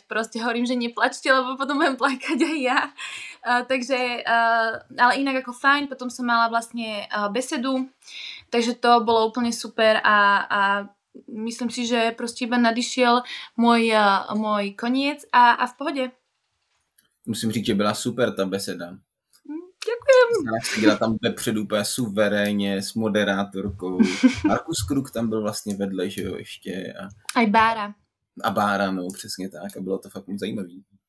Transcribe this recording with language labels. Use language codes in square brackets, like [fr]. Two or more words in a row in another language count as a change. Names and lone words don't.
[sk] Proste hovorím, že neplačte, lebo potom budem plakať aj ja. Ale inak ako fajn. Potom som mala vlastne besedu, takže to bolo úplne super a myslím si, že proste iba nadišiel môj koniec a v pohode. [cs] Musím říct, že byla super ta beseda. [sk] Ďakujem. [cs] Seděla tam vepředu úplně suverénně s moderátorkou. Markus Kruk tam byl vlastně vedle, že jo, ještě. [sk] Aj Bára. [cs] A Bára, no, přesně tak. A bylo to fakt moc zajímavý.